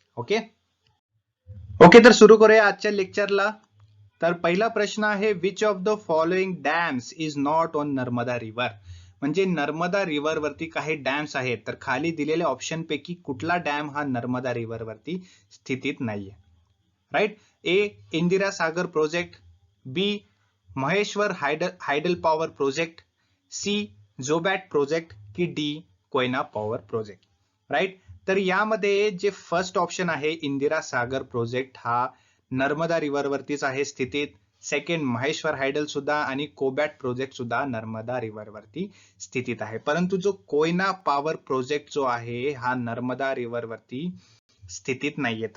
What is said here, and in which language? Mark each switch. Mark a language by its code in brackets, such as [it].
[mr] Okay okay. तर सुरू करूया आजच्या लेक्चरला. तर पहिला प्रश्न आहे, [en] Which of the following dams is not on Narmada river. [mr] म्हणजे नर्मदा रिव्हर वरती काही डॅम्स आहेत, तर खाली दिलेल्या ऑप्शन पैकी कुठला डॅम हा नर्मदा रिव्हर वरती स्थितीत नाहीये. [en] Right. A, Indira Sagar project. B, Maheshwar hydel power project. C, Jobat project. की D, Koyna power project. Right. [mr] तर यामध्ये जे फर्स्ट ऑप्शन आहे इंदिरा सागर प्रोजेक्ट हा नर्मदा रिव्हर वरतीच आहे स्थितीत. सेकंड, महेश्वर हायडल सुद्धा आणि कोबॅट प्रोजेक्ट सुद्धा नर्मदा रिव्हर वरती स्थितीत आहे. परंतु जो कोयना पॉवर प्रोजेक्ट जो आहे हा नर्मदा रिव्हर वरती स्थितीत नाहीये.